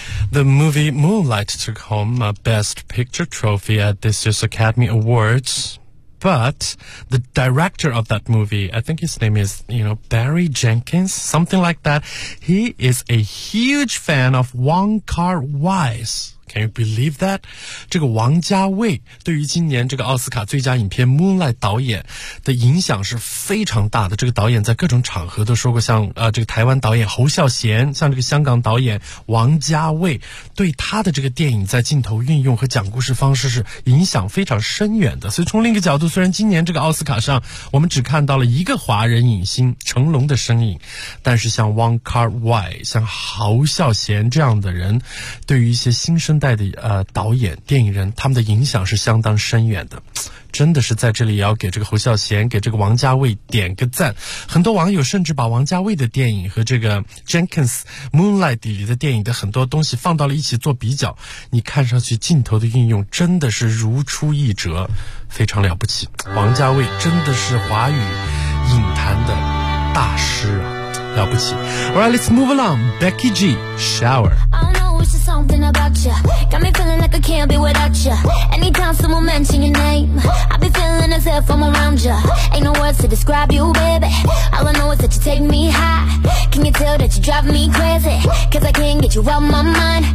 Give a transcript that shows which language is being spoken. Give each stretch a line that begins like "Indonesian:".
English: The movie Moonlight took home a Best Picture trophy at this year's Academy Awards, but the director of that movie, I think his name is, you know, Barry Jenkins, something like that, he is a huge fan of Wong Kar-wai's. Can you believe that?
Chinese: 这个王家卫对于今年这个奥斯卡最佳影片 Moonlight 导演的影响是非常大的。这个导演在各种场合都说过，像这个台湾导演侯孝贤，像这个香港导演王家卫，对他的这个电影在镜头运用和讲故事方式是影响非常深远的。所以从另一个角度，虽然今年这个奥斯卡上我们只看到了一个华人影星成龙的身影，但是像 Wong Kar-wai 像侯孝贤这样的人，对于一些新生代的导演电影人，他们的影响是相当深远的。真的是在这里也要给这个侯孝贤给这个王家卫点个赞。很多网友甚至把王家卫的电影和这个 Jenkins Moonlight 里的电影的很多东西放到了一起做比较，你看上去镜头的运用真的是如出一辙，非常了不起。王家卫真的是华语影坛的大师啊，了不起。
English: Alright, let's move along. Becky G, Shower. I know it's just something about you. Got me feeling like I can't be without you. Anytime someone mention your name, I be feeling as if I'm around you. Ain't no words to describe you, baby. All I know is that you take me high. Can you tell that you drive me crazy? Cause I can't get you out my mind.